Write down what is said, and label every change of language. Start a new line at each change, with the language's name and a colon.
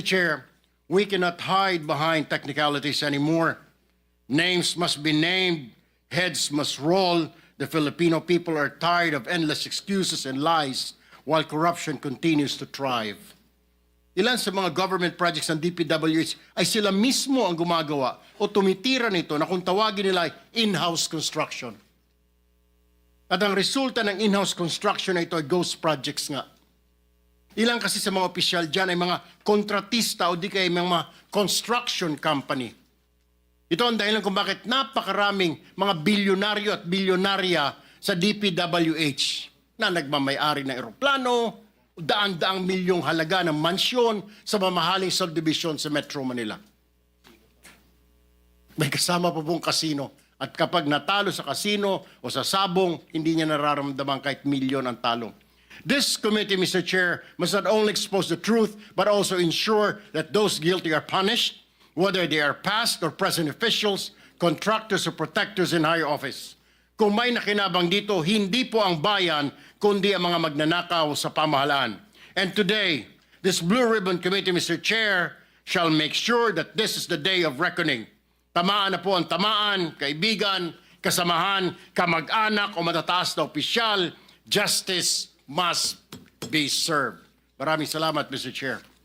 English: Chair, we cannot hide behind technicalities anymore. Names must be named, heads must roll. The Filipino people are tired of endless excuses and lies while corruption continues to thrive.
Filipino: Ilan sa mga
English: government projects
Filipino: ng DPWH ay sila mismo ang gumagawa o tumitira nito na kung tawagin nila ay
English: in-house construction.
Filipino: At ang resulta ng
English: in-house construction
Filipino: na ito ay
English: ghost projects
Filipino: nga. Ilan kasi sa mga opisyal dyan ay mga kontratista o di kaya mga
English: construction company.
Filipino: Ito ang dahilan kung bakit napakaraming mga bilyonaryo at bilyonarya sa DPWH na nagmamayari ng eroplano, daan-daang milyong halaga ng mansyon sa mamahaling subdivision sa Metro Manila. May kasama pa pong kasino. At kapag natalo sa kasino o sa sabong, hindi niya nararamdaman kahit milyon ang talo.
English: This committee, Mr. Chair, must not only expose the truth, but also ensure that those guilty are punished, whether they are past or present officials, contractors or protectors in higher office.
Filipino: Kung may nakinabang dito, hindi po ang bayan, kundi ang mga magnanakaw sa pamahalaan.
English: And today, this Blue Ribbon Committee, Mr. Chair, shall make sure that this is the day of reckoning.
Filipino: Tamaan na po ang tamaan, kaibigan, kasamahan, kamag-anak o matataas na opisyal.
English: Justice must be served.
Filipino: Maraming salamat,
English: Mr. Chair.